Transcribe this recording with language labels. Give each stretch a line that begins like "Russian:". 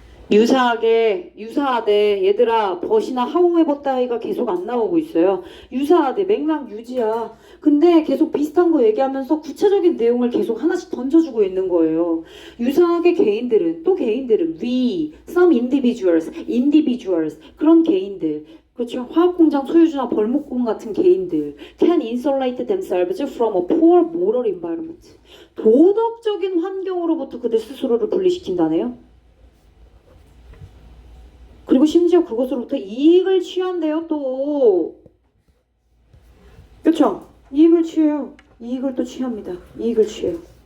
Korean: 유사하대. 얘들아, 벗이나 하우에버 따위가 계속 안 나오고 있어요. 유사하대. 맥락 유지야. 근데 계속 비슷한 거 얘기하면서 구체적인 내용을 계속 하나씩 던져주고 있는 거예요. 유사하게 개인들은
English: we, some individuals,
Korean: 그런 개인들. 그렇죠. 화학공장 소유주나 벌목꾼 같은 개인들
English: can insulate themselves from a poor moral environment.
Korean: 도덕적인 환경으로부터 그들 스스로를 분리시킨다네요. 그리고 심지어 그것으로부터 이익을 취한대요, 또. 그쵸? 이익을 취해요. 이익을 또 취합니다. 이익을 취해요.